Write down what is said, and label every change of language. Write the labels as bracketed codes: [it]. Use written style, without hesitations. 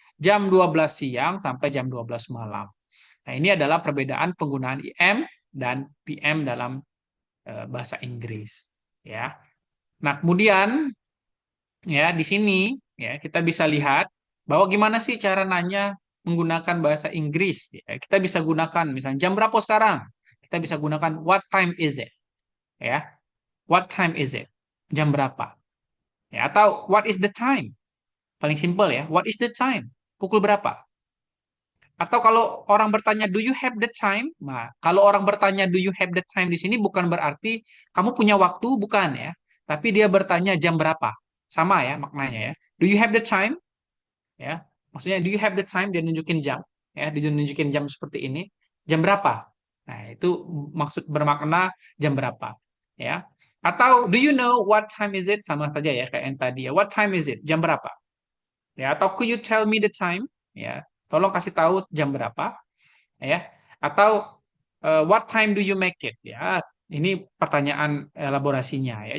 [id] Jam 12 siang sampai jam 12 malam. Nah, ini adalah perbedaan penggunaan IM dan PM dalam bahasa Inggris. Ya. Nah, kemudian ya di sini ya kita bisa lihat bahwa gimana sih cara nanya menggunakan bahasa Inggris. Ya, kita bisa gunakan misalnya jam berapa sekarang? [en] Kita bisa gunakan what time is it? Ya, what time is it? [id] Jam berapa? [en] Ya, atau what is the time? [id] Paling simpel ya, [en] what is the time? [id] Pukul berapa? Atau kalau orang bertanya, [en] do you have the time? [id] Nah, kalau orang bertanya, [en] do you have the time [id] di sini bukan berarti kamu punya waktu, bukan ya. Tapi dia bertanya jam berapa. Sama ya maknanya ya. [en] Do you have the time? Ya, [id] maksudnya [en] do you have the time? [id] Dia nunjukin jam. Ya, dia nunjukin jam seperti ini. Jam berapa? Nah, itu maksud bermakna jam berapa. Ya. [en] Atau do you know what time is it? [id] Sama saja ya kayak yang tadi ya. [en] What time is it? [id] Jam berapa? Ya, atau [en] could you tell me the time? [id] Ya, tolong kasih tahu jam berapa ya. [en] Atau what time do you make it? [id] Ya, ini pertanyaan elaborasinya ya.